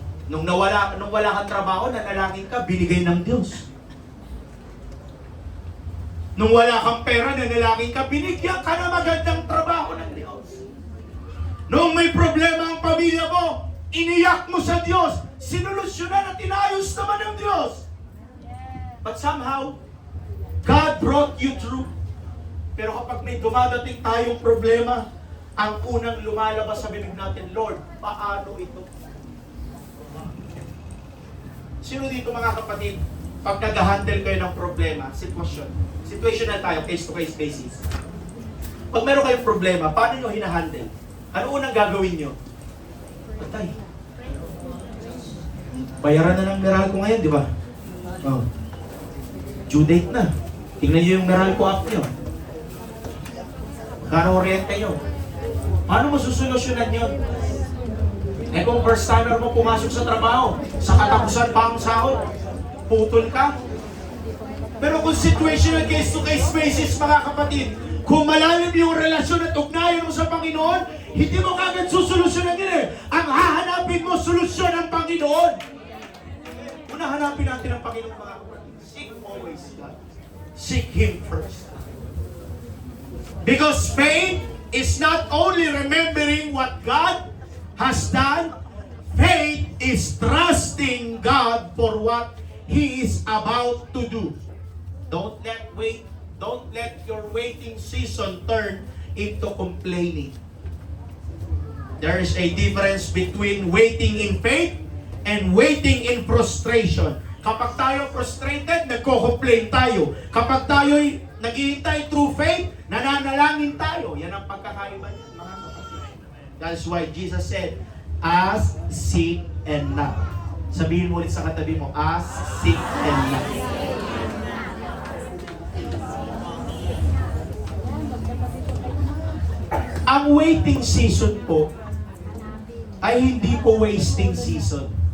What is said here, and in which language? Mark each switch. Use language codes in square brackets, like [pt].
[tl] Nung wala kang trabaho, nanalangin ka, binigay ng Diyos. Nung wala kang pera, nanalangin ka, binigyan ka na magandang trabaho ng Diyos. Nung may problema ang pamilya mo, iniyak mo sa Diyos, sinolusyonan at inayos naman ng Diyos. [en] But somehow, God brought you through. [tl] Pero kapag may dumadating tayong problema, ang unang lumalabas sa bibig natin, Lord, paano ito? Sino dito mga kapatid, pag nag-handle kayo ng problema, situational tayo, case-to-case basis. Pag meron kayong problema, paano nyo hinahandle? Ano unang gagawin nyo? Patay. Bayaran na ng Meralco ngayon, di ba? Oh. Due date na. Tingnan nyo yung Meralco app nyo. Kano oriente nyo? Paano mo susolusyonan yun? Eh kung first timer mo pumasok sa trabaho, sa katapusan pa ang sahod, putol ka. Pero kung situational case-to-case basis, mga kapatid, kung malalim yung relasyon at ugnayan mo sa Panginoon, hindi mo kagad susolusyonan yun eh. Ang hahanapin mo, solusyon ang Panginoon. Una hanapin natin ang Panginoon, mga kapatid. [en] Seek always God. Seek Him first. Because faith is not only remembering what God has done, faith is trusting God for what He is about to do. Don't let your waiting season turn into complaining. There is a difference between waiting in faith and waiting in frustration. [tl] Kapag tayo frustrated, nagko-complain tayo. Kapag tayo'y naghihintay [en] through faith, [tl] nananalangin tayo. Yan ang pagkakaiba niya, mga kapatid. [en] That's why Jesus said, ask, seek, and knock. [tl] Sabihin mo ulit sa katabi mo, [en] ask, seek, and knock. [tl] Ang waiting season po ay hindi po wasting season.